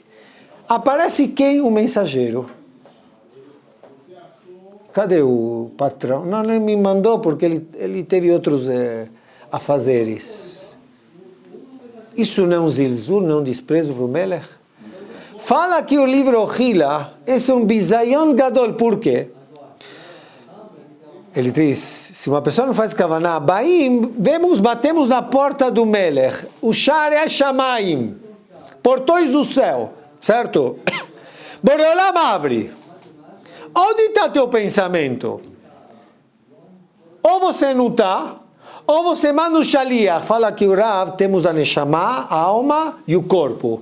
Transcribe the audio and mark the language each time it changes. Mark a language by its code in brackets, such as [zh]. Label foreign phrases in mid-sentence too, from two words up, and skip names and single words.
[pt] Aparece quem? O mensageiro. Cadê o patrão? Não, ele me mandou porque ele teve outros afazeres. Isso não é um zilzul, não é um desprezo para o Melech? Fala que o livro Ohila, esse é um [he] ביזיון גדול, [pt] por quê? Ele diz, se uma pessoa não faz kavaná, batemos na porta do Melech, o [he] שערי שמים, [pt] portões do céu, certo? Boreolam abre. Onde está teu pensamento? Ou você não está, ou você manda o shaliach, fala que o Rav, temos a neshama, a alma e o corpo.